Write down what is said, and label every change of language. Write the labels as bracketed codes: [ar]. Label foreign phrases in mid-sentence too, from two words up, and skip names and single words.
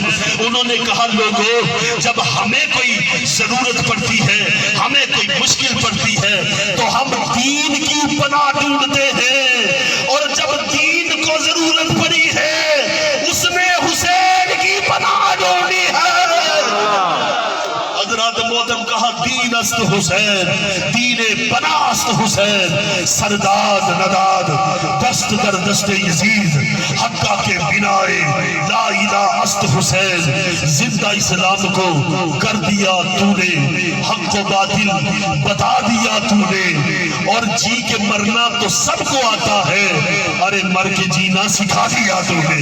[ur] انہوں نے کہا لوگوں، جب ہمیں کوئی ضرورت پڑتی ہے، ہمیں کوئی مشکل پڑتی ہے تو ہم دین کی پناہ ڈھونڈتے ہیں، اور جب دین کو ضرورت پڑی ہے اس نے حسین کی پناہ ڈھونڈی ہے۔ حضرات محترم کہا [fa] دین است حسین، دین پناہ است حسین۔ سرداد نداد دست در دست یزید، حقہ کے بنائے لا الہ است حسین۔ [ur] زندہ اسلام کو کر دیا تو نے، حق و باطل بتا دیا تو نے، اور جی کے مرنا تو سب کو آتا ہے، ارے مر کے جینا سکھا دیا تو نے۔